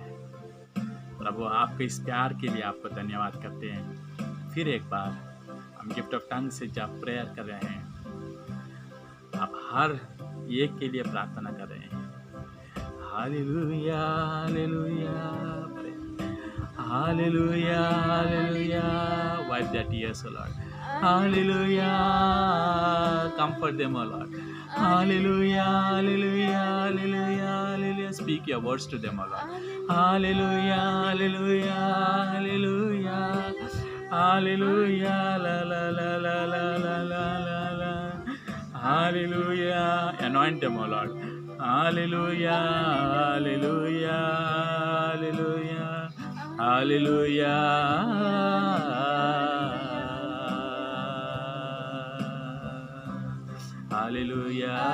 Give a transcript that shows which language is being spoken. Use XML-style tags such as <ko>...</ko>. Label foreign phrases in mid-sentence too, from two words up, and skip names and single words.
<hi>प्रभु, आपके इस प्यार के लिए आपको धन्यवाद करते हैं। फिर एक बार हम</hi> <en>gift of tongue</en> <hi>से जब प्रेयर कर रहे हैं, आप हर एक के लिए प्रार्थना कर रहे हैं।</hi> <en>Hallelujah, hallelujah, hallelujah, hallelujah, wipe their tears, O Lord. Hallelujah, comfort them, O Lord. Hallelujah, hallelujah, hallelujah, hallelujah. Speak your words to them, O Lord. Hallelujah, hallelujah, hallelujah, hallelujah, la la la la la la la la la. Hallelujah, anoint them, O Lord. Hallelujah, hallelujah, hallelujah, hallelujah. Hallelujah.</en>